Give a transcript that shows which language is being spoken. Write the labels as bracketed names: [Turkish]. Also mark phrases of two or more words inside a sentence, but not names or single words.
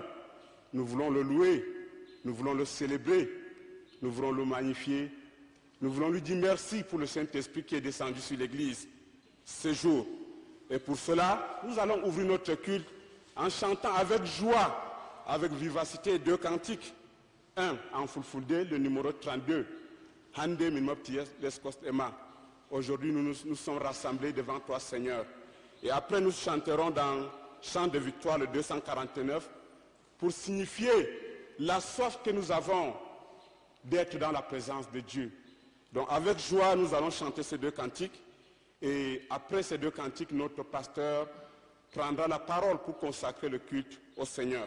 [French] Nous voulons le louer, nous voulons le célébrer, nous voulons le magnifier. Nous voulons lui dire merci pour le Saint-Esprit qui est descendu sur l'Église ce jour. Et pour cela, nous allons ouvrir notre culte en chantant avec joie, avec vivacité, deux cantiques. Un en fulfulde, le numéro 32. Hande minmopties lescost Emma. Aujourd'hui, nous sommes rassemblés devant toi, Seigneur. Et après, nous chanterons dans Chant de victoire, le 249, pour signifier la soif que nous avons d'être dans la présence de Dieu. Donc, avec joie, nous allons chanter ces deux cantiques. Et après ces deux cantiques, notre pasteur prendra la parole pour consacrer le culte au Seigneur.